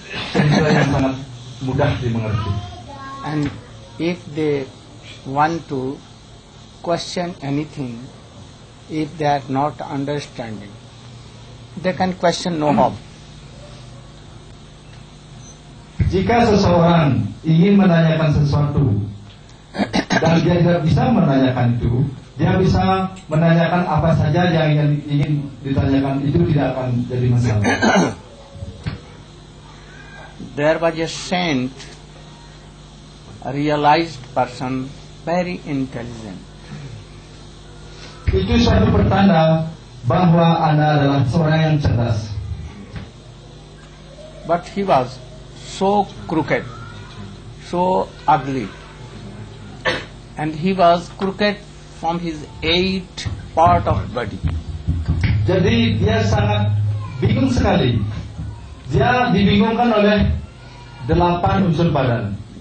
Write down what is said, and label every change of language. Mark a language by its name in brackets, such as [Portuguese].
[Indonesian] cerita yang sangat mudah dimengerti. [English] And if they want to question anything, if they are not understanding, they can question no harm. [Indonesian] Jika seseorang ingin menanyakan sesuatu dan dia tidak bisa menanyakan itu, dia bisa menanyakan apa saja yang ingin ditanyakan, itu tidak akan jadi masalah. [English] There was a saint, a realized person, very intelligent. [Indonesian] Itu suatu pertanda bahwa Anda adalah seorang yang cerdas. [English] But he was so crooked, so ugly, and he was crooked from his 8 part of body. [Indonesian] Jadi dia sangat bingung sekali. Dia dibingungkan oleh 8 unsur badan.